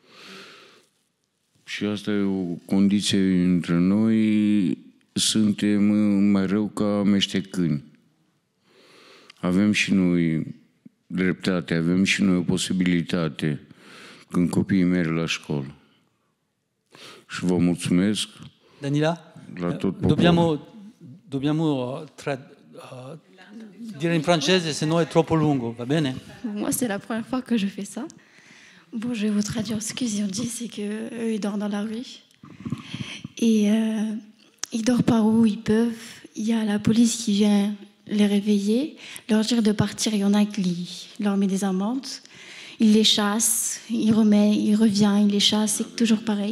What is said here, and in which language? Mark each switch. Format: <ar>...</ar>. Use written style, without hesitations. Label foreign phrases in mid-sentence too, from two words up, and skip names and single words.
<ro>Și asta e o condiție între noi, suntem mai rău ca amestecâni. Avem și noi dreptate, avem și noi o posibilitate când copiii merg la școală. Și vă mulțumesc. Danila, la tot poporul.</ro> <it>dobbiamo dire in francese, se no è troppo lungo, va bene?</it> <fr>Moi, c'est la première fois que je fais ça. Bon, je vais vous traduire ce qu'ils ont dit, c'est qu'eux, ils dorment dans la rue. Et ils dorment par où ils peuvent. Il y a la police qui vient les réveiller, leur dire de partir. Il y en a qui leur met des amendes. Il les chasse, il revient, il les chasse, c'est toujours pareil.</fr>